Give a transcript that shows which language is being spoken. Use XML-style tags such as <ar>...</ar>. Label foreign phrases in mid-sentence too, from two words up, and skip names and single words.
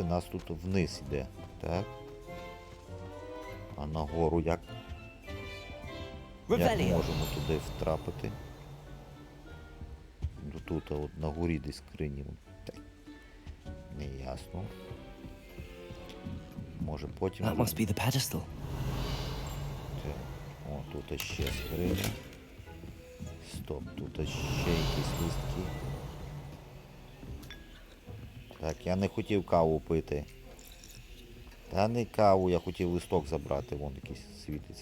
<uk>Нас тут вниз йде. Так. А нагору як? Як ми Revelio. можемо туди втрапити? Ну, тут, а от на горі десь скрині. Так. Не ясно. Може потім...</uk> <en>That must be the pedestal.</en> <uk>Так. О, тут ще скриня. Стоп, тут ще якісь листки. Так, я не хотів каву пити. Та не каву, я хотів листок забрати, вон якийсь світиться.</uk>